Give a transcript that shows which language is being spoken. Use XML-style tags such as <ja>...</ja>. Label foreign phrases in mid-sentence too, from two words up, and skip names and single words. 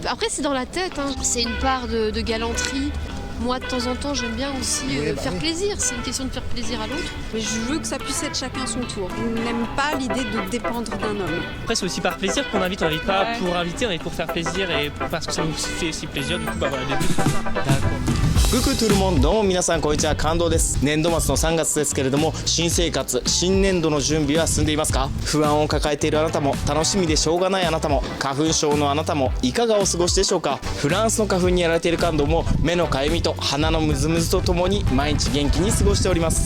<fr>Après, c'est dans la tête, hein. C'est une part de galanterie. Moi, de temps en temps, j'aime bien aussi faire plaisir. C'est une question de faire plaisir à l'autre. Mais je veux que ça puisse être chacun son tour. Je n'aime pas l'idée de dépendre d'un homme. Après, c'est aussi par plaisir qu'on invite. On n'invite pas pour inviter, on invite pour faire plaisir et parce que ça nous fait aussi plaisir. Du coup, bah voilà, les deux. D'accord. Coucou tout le monde、</fr> <ja>どうも皆さんこんにちは、感動です。年度末の3月ですけれども、新生活、新年度の準備は進んでいますか？不安を抱えているあなたも、楽しみでしょうがないあなたも、花粉症のあなたも、いかがお過ごしでしょうか？フランスの花粉にやられている感動も、目のかゆみと鼻のムズムズとともに毎日元気に過ごしております。</ja>